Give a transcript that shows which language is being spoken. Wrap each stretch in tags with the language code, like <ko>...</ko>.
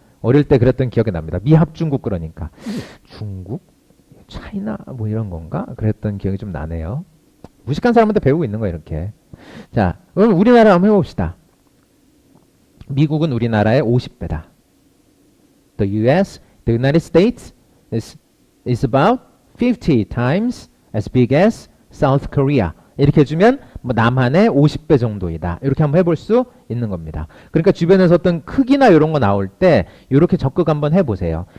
<ko>어릴 때 그랬던 기억이 납니다. 미 합중국 그러니까 중국? 차이나 뭐 이런 건가? 그랬던 기억이 좀 나네요. 무식한 사람한테 배우고 있는 거예요. 이렇게. 자, 그럼 우리나라 한번 해봅시다. 미국은 우리나라의 50배다.</ko> <en>The US, the United States is about 50 times as big as South Korea.</en> <ko>이렇게 해주면 뭐 남한의 50배 정도이다. 이렇게 한번 해볼 수 있는 겁니다. 그러니까 주변에서 어떤 크기나 이런 거 나올 때 이렇게 적극 한번 해보세요.</ko>